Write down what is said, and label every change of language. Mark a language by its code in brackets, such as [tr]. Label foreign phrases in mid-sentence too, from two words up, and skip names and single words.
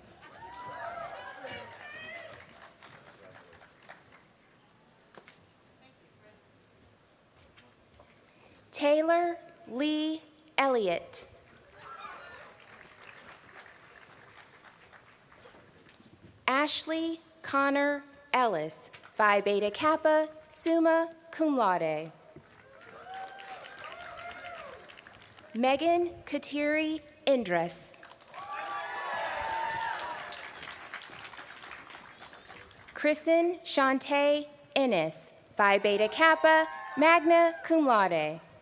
[en] Taylor Lee Elliott. Ashley Connor Ellis, Phi Beta Kappa, [la] summa cum laude. [en] Megan Kateri Indras. Kristen Shantae Ennis, Phi Beta Kappa, [la] magna cum laude.